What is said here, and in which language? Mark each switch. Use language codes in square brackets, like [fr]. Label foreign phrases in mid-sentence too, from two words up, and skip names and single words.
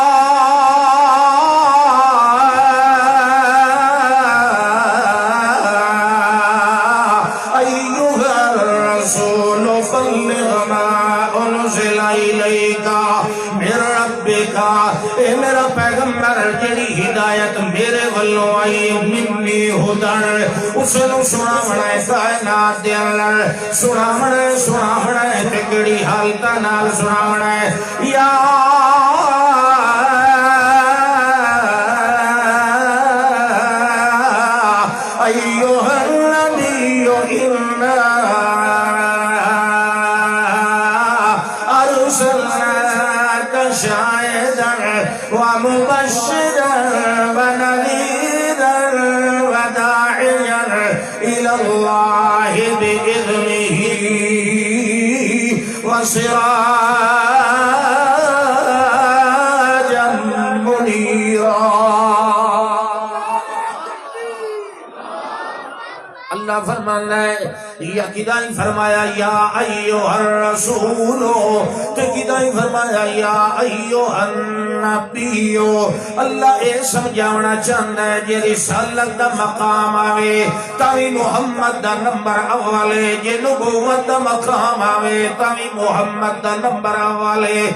[pa] اے میرا پیغمبر جڑی ہدایت میرے ولوں آئی منی ہدن اس نو سناونا ہے کائنات دے اندر سناونا ہے تے کیڑی حالتاں نال سناونا ہے [ar] یا ایھا النبی انا ارسلناک شاہدا ومبشرا ونذيرا وداعيا إلى الله بإذنه وسراجا منيرا [pa] اللہ فرمانا ہے یا کدائی فرمایا [ar] یا ایوہ الرسولو [pa] تو کدائی فرمایا [ar] یا ایوہ النبیو [pa] اللہ اے سمجھاونا چاہتا ہے جی رسالت دا مقام آوے تاوی محمد دا نمبر اولے جی نبوت دا مقام آوے تاوی محمد دا نمبر اولے